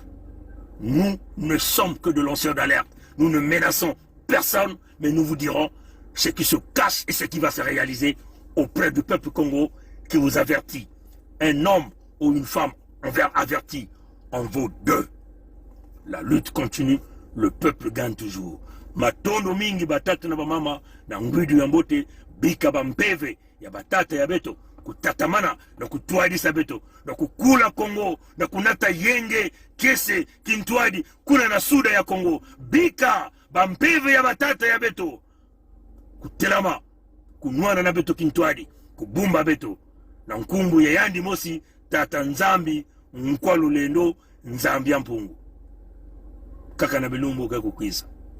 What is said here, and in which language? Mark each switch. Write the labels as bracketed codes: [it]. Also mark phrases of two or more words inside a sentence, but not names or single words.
[fr] Nous ne sommes que de lanceurs d'alerte. Nous ne menaçons personne, mais nous vous dirons ce qui se cache et ce qui va se réaliser auprès du peuple Congo qui vous avertit. Un homme ou une femme averti en vaut deux. La lutte continue, le peuple gagne toujours. [mkw] Matondo mingi batata na bamama na ngwidu ya mbote bika bampeve ya batata ya beto kutatamana na kutwadisa beto na kukula Kongo na kunata yenge kese kintwadi kuna na suda ya Kongo bika bampeve ya batata ya beto kutelama kunwana na beto kintwadi kubumba beto na nkumbu ya yandi mosi tata nzambi nkwa lulendo nzambi ya mpungu kaka na bilumbu kakukwiza.